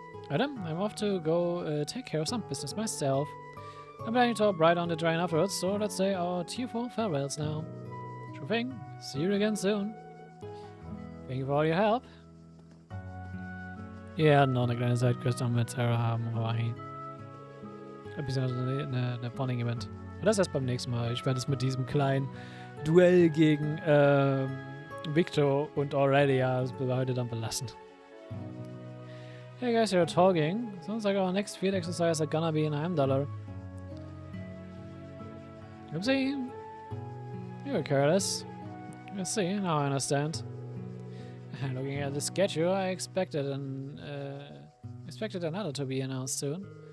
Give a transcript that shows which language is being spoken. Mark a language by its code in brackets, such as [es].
[en] Adam, I'm off to go take care of some business myself. I'm planning to hop right on the train afterwards, so let's say our tearful farewells now. Sure thing. See you again soon. Thank you for all your help. [de] Ja, noch eine kleine Sidequest am mit Sarah haben, aber beziehungsweise eine Bonding-Event. Das erst beim nächsten Mal. Ich werde es mit diesem kleinen Duell gegen Victor und Aurelia heute dann belassen. [en] Hey guys, you're talking. Sounds like our next field exercise are gonna be in $1. Oopsie. You were careless. Let's see, now I understand. Looking at the schedule, I expected another to be announced soon.